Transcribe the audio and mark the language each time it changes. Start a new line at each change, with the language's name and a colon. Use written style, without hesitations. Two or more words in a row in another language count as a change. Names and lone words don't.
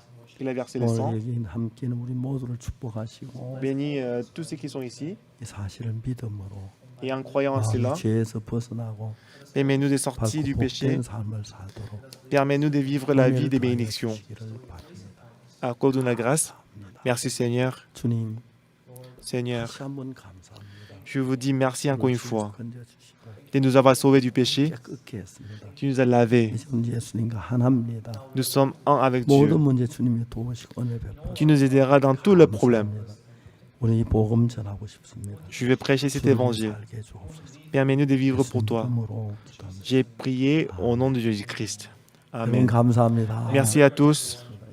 French: Il a versé le sang.
Korean: 오늘 여기 함께 있는 우리 모두를 축복하시고
French: Bénis tous ceux qui sont ici.
Korean: 이 사실을 믿음으로
French: Et en croyant en
Korean: 마음이
French: cela,
Korean: 죄에서 벗어나고
French: permets-nous de sortir du
Korean: 밝고
French: péché.
Korean: 복된 삶을 살도록
French: Permets-nous de vivre la vie des
Korean: 은혜를
French: bénédictions.
Korean: 주시기를 바랍니다.
French: Accorde-nous la grâce. Merci Seigneur.
Korean: 주님
French: Seigneur,
Korean: 다시 한번 감사합니다.
French: je vous dis merci encore une fois
Korean: 건져주시고
French: de nous avoir sauvés du péché.
Korean: 깨끗게 했습니다.
French: Tu nous as lavés.
Korean: 이제 우리 예수님과 하나입니다.
French: Nous sommes un avec Dieu.
Korean: 모든 문제 주님이 도우시고 은혜 베풀어
French: Tu nous aideras dans tous les problèmes.
Korean: 우리 이 복음 전하고 싶습니다.
French: Je vais prêcher cet
Korean: 주님을
French: évangile.
Korean: 살게 해주옵소서.
French: Permets-nous de vivre pour toi.
Korean: 이름으로 기도합니다.
French: J'ai prié au nom de Jésus-Christ.
Korean: 여러분
French: Amen.
Korean: 감사합니다.
French: Merci à tous.